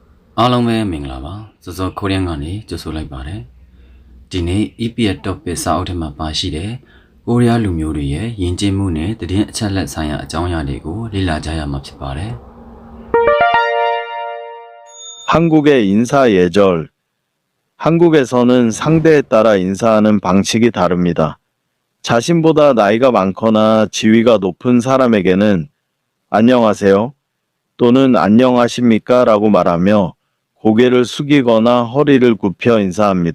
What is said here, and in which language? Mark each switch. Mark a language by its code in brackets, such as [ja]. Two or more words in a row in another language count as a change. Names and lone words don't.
[my] အားလုံးပဲမင်္ဂလာပါစောစောခိုးရန်ကနေကြိုဆိုလိုက်ပါတယ်ဒီနေ့ EPS topic စာအုပ်ထဲမှာပါရှိတဲ့ကိုရီးယားလူမျိုးတွေရဲ့ယဉ်ကျေးမှုနဲ့သတင်းအချက်အလက်ဆိုင်ရာအကြောင်းအရာတွေကိုလေ့လာကြရမှာဖြစ်ပါတယ် [ko] 한국의 인사 예절. 한국에서는 상대에 따라 인사하는 방식이 다릅니다. 자신보다 나이가 많거나 지위가 높은 사람에게는 안녕하세요 또는 안녕하십니까 라고 말하며 고개를 숙이거나 허리를 굽혀 인사합니다.